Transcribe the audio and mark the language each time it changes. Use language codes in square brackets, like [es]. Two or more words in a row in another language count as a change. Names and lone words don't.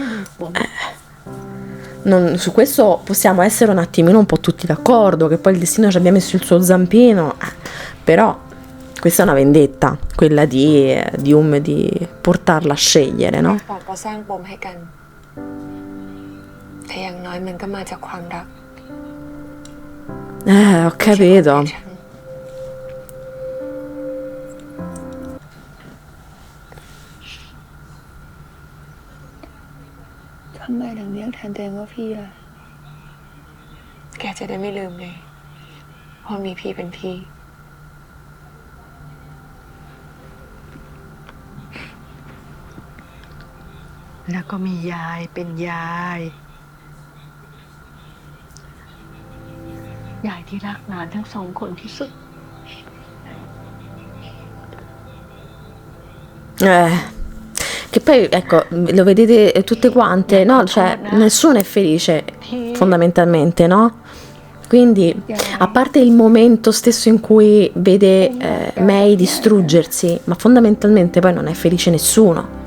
[it] Su questo possiamo essere un attimino un po' tutti d'accordo, che poi il destino ci abbia messo il suo zampino, però questa è una vendetta, quella di portarla a scegliere, no? Ho capito. [th] ทำไมถึงเรียกแทนตัวเองว่าพี่ล่ะ แกจะได้ไม่ลืมไงเพราะมีพี่เป็นพี่ แล้วก็มียายเป็นยายยายที่รักหลานทั้งสองคนที่สุด [it] Che poi, ecco, lo vedete tutte quante, no? Cioè, nessuno è felice, fondamentalmente, no? Quindi, a parte il momento stesso in cui vede May distruggersi, ma fondamentalmente poi non è felice nessuno.